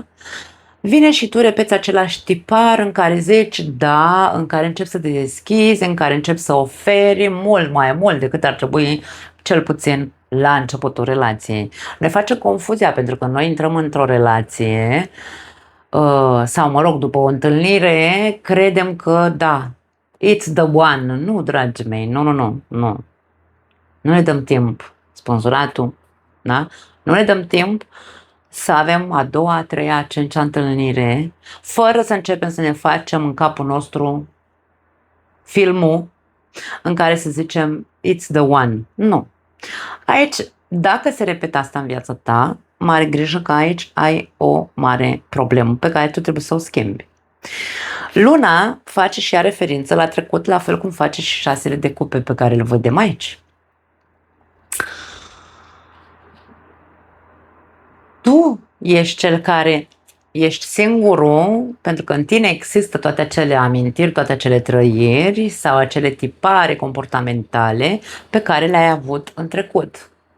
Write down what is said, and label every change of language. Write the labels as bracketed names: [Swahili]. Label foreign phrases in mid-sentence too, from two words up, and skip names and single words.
[Romanian] Vine și tu repeți același tipar în care zici da, în care începi să te deschizi, în care începi să oferi mult mai mult decât ar trebui, cel puțin la începutul relației. Ne face confuzia pentru că noi intrăm într-o relație sau, mă rog, după o întâlnire, credem că da, [English] it's the one. [Romanian] Nu, dragii mei, nu. Nu ne dăm timp, sponsораtul, da? Nu ne dăm timp să avem a doua, a treia, a cincea întâlnire, fără să începem să ne facem în capul nostru filmul în care să zicem [English] it's the one. [Romanian] Nu. Aici, dacă se repetă asta în viața ta, mare grijă că aici ai o mare problemă pe care tu trebuie să o schimbi. Luna face și ea referință la trecut, la fel cum face și 6 de cupe pe care le vedem aici. Tu ești cel care ești singurul, pentru că în tine există toate acele amintiri, toate acele trăiri sau acele tipare comportamentale pe care le-ai avut în trecut.